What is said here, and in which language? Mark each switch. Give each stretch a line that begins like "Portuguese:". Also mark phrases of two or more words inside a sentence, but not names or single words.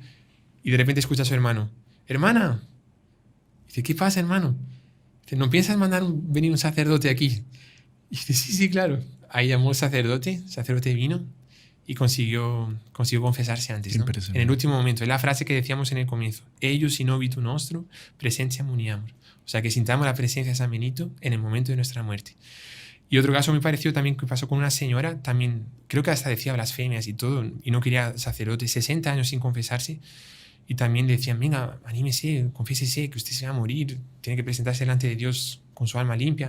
Spanish: Y de repente escucha a su hermano, hermana. Dice, ¿qué pasa, hermano? Dice, ¿no piensas venir un sacerdote aquí? Y dice, sí, claro. Ahí llamó el sacerdote vino y consiguió confesarse antes, ¿no? En el último momento. Es la frase que decíamos en el comienzo.
Latin: Ellos in obitu nostro, presencia muniamur.
Spanish: O sea, que sintamos la presencia de San Benito en el momento de nuestra muerte. Y otro caso muy parecido también que pasó con una señora, también creo que hasta decía blasfemias y todo, y no quería sacerdote, 60 años sin confesarse, y también le decían, venga, anímese, confiésese, que usted se va a morir, tiene que presentarse delante de Dios con su alma limpia.